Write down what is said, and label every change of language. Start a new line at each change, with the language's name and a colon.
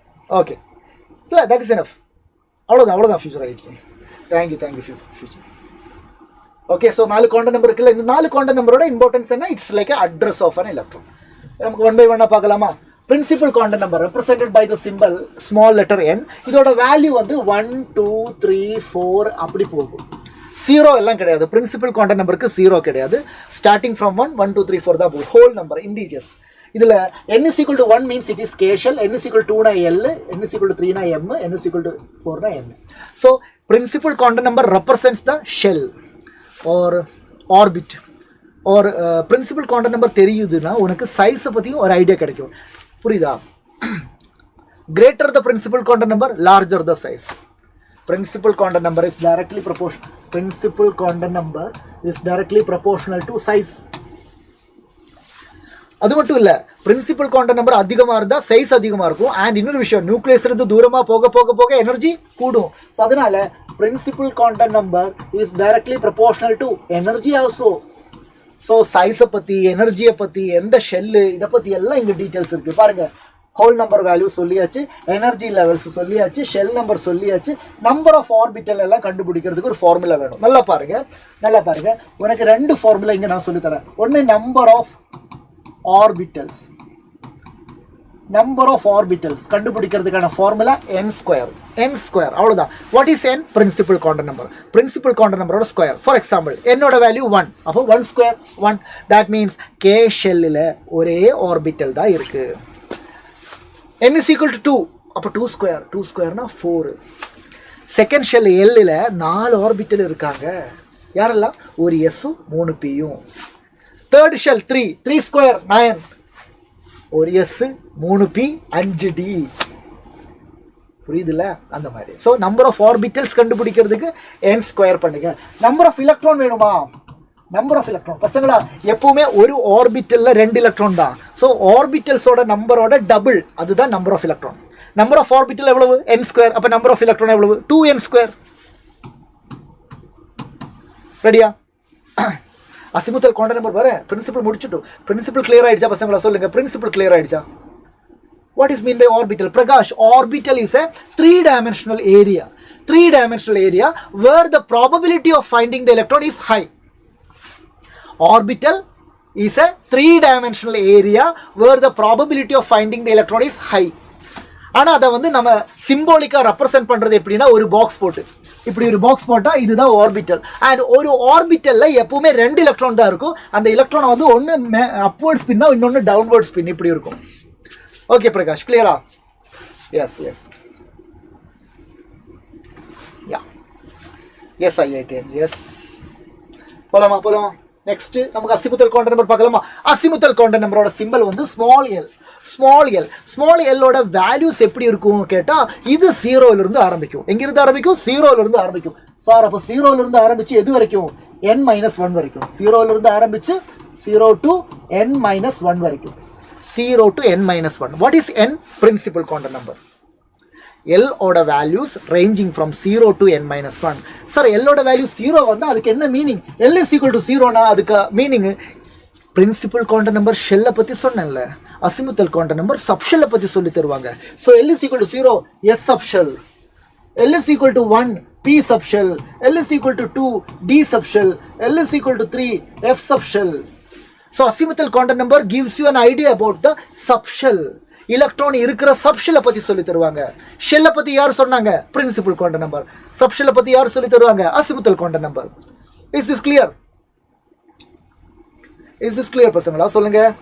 Tamil: Okay, இல்லை
English: That is enough.
Tamil: அவ்வளோதான் future ஆகிடுச்சு. Thank you future. Okay, so 4 quantum number இருக்குல்ல, இந்த 4 குவாண்டம் நம்பரோட இம்பார்ட்டன்ஸ் என்ன?
English: It's like address of an electron.
Tamil: நமக்கு 1 by 1 பார்க்கலாமா?
English: Principal quantum number represented by the symbol small letter n.
Tamil: இதோட வேல்யூ வந்து 1 2 3 4 அப்படி போகும். 0 எல்லாம் கிடையாது.
English: Principal quantum numberக்கு
Tamil: 0 கிடையாது.
English: Starting from 1 1 2 3 4
Tamil: தான் போகும்.
English: Whole number integers. இதுல n is equal to 1 means it is k shell, n is equal to 2 na l, n is equal to 3 na m, n is equal to 4 na n. So principal quantum number represents the shell or orbit or principal quantum number
Tamil: தெரியுதுன்னா உனக்கு size பத்தியும் ஒரு idea கிடைக்கும். புரியுதா?
English: Greater the principal quantum number, larger the size. Principal quantum number is directly proportional. Principal quantum number is directly proportional to size.
Tamil: அது மட்டும் இல்ல, principal quantum number அதிகமா இருந்தா சைஸ் அதிகமா இருக்கும். அண்ட் இன்னொரு விஷயம், நியூக்ளியஸ் இருந்து தூரமா போக போக போக எனர்ஜி கூடும். ஸோ அதனால principal quantum number is directly proportional to energy also. So சைஸை பத்தி, எனர்ஜியை பத்தி, எந்த ஷெல்லு, இதை பத்தி எல்லாம் இங்க டீட்டெயில்ஸ் இருக்கு. பாருங்க, ஹோல் நம்பர் வேல்யூ சொல்லியாச்சு, எனர்ஜி லெவல்ஸ் சொல்லியாச்சு, ஷெல் நம்பர் சொல்லியாச்சு, நம்பர் ஆஃப் ஆர்பிட்டல் எல்லாம் கண்டுபிடிக்கிறதுக்கு ஒரு ஃபார்முலா வேணும். நல்லா பாருங்க, நல்லா பாருங்க. உனக்கு 2 ஃபார்முலா இங்க நான் சொல்லி தரேன். ஒன்னு number of orbitals, number of orbitals கண்டுபிடிக்கிறதுக்கான formula n square. n square அவ்வளவுதான்.
English: What is n?
Tamil: Principal quantum number. Principal quantum நம்பரோட ஸ்கொயர். ஃபார் எக்ஸாம்பிள், என்னோட வேல்யூ 1, அப்போ 1 ஸ்கொயர் 1.
English: that means
Tamil: k ஷெல்லில் ஒரே ஆர்பிட்டல் தான் இருக்கு. n is equal to 2, அப்போ 2 square. 2 ஸ்கொயர்னா 4. Second shell எல்லில் 4 orbital இருக்காங்க. யாரெல்லாம்? ஒரு எஸ்ஸும் 3 பியும். Third shell 3, 3 square 9. ஒரு எஸ் 3 பி 5 டி. புரியுதுல்ல? அந்த மாதிரி. ஸோ நம்பர் ஆஃப் ஆர்பிட்டல்ஸ் கண்டுபிடிக்கிறதுக்கு n ஸ்கொயர் பண்ணுங்க. நம்பர் ஆஃப் எலக்ட்ரான் வேணுமா? நம்பர் ஆஃப் எலக்ட்ரான் பசங்களா, எப்பவுமே ஒரு ஆர்பிட்டல்ல 2 எலக்ட்ரான் தான். ஸோ ஆர்பிட்டல்ஸோட நம்பரோட டபுள், அதுதான் number of electron. Number of orbital எவ்வளவு? n square. அப்ப நம்பர் ஆஃப் எலக்ட்ரான் எவ்வளவு? 2n square. ரெடியா? அசிமுத்தல் குவாண்டம் நம்பர் வர பிரின்சிபல் முடிச்சுட்டோம். பிரின்சிபல் கிளியர் ஆயிடுச்சா பசங்களா? சொல்லுங்க, பிரின்சிபல் கிளியர் ஆயிடுச்சா?
English: What is mean by orbital? Prakash, orbital is a 3-dimensional area. 3-dimensional area where the probability of finding the electron is high. Orbital is a 3-dimensional area where the probability of finding the electron is high.
Tamil: ஆனா அதை வந்து நம்ம சிம்போலிக்கா represent பண்றது எப்படின்னா, ஒரு box போட்டு, இப்படி ஒரு பாக்ஸ் போட்டா இதுதான் ஆர்பிட்டல். அண்ட் ஒரு ஆர்பிட்டல்ல எப்பவுமே 2 எலக்ட்ரான் தான் இருக்கும். அந்த எலக்ட்ரான் வந்து ஒன்னு அப்வர்ட் ஸ்பின்னா, இன்னொன்னு டவுன்வர்ட் ஸ்பின், இப்படி இருக்கும். ஓகே பிரகாஷ், கிளியரா? S yes yeah S IITian S. போலாமா போலாமா? நெக்ஸ்ட் நமக்கு அசிமுத்தல் குவாண்டம் நம்பர் பார்க்கலாமா? அசிமுத்தல் குவாண்டம் நம்பரோட சிம்பல் வந்து small L. Small L, small எல்லோட values எப்படி இருக்கும் கேட்டா, இது 0ல இருந்து ஆரம்பிக்கும். எங்க இருந்து ஆரம்பிக்கும்? 0ல இருந்து ஆரம்பிக்கும். சார் அப்போ 0ல இருந்து ஆரம்பிச்சு எது வரைக்கும்? n-1 வரைக்கும். 0ல இருந்து ஆரம்பிச்சு 0 to n-1 வரைக்கும்.
English: 0 to n-1. What is n? Principal quantum number. L ஓட values ranging from 0 to n-1.
Tamil: Sir L ஓட வேல்யூ 0 வந்தா அதுக்கு என்ன meaning? L is equal to 0 னா அதுக்கு மீனிங் பிரின்சிபல் குவாண்டம் நம்பர் ஷெல்லை பத்தி சொன்னேன்ல, அசிமுத்தல் குவாண்டம் நம்பர் சப்ஷெல்லை பத்தி சொல்லி தருவாங்க.
English: So L is equal to 0 S subshell, L is equal to 1 P subshell, L is equal to 2 D subshell, L is equal to 3 F subshell. So azimuthal quantum number gives you an idea about the subshell.
Tamil: Electron இருக்கிற சப்ஷெல்லை பத்தி சொல்லி தருவாங்க. ஷெல்லை பத்தி யார் சொன்னாங்க? Principal quantum number. சப்ஷெல்லை பத்தி யார் சொல்லி தருவாங்க? Azimuthal quantum number.
English: Is this clear? Is this clear
Tamil: பசங்களா? சொல்லுங்க.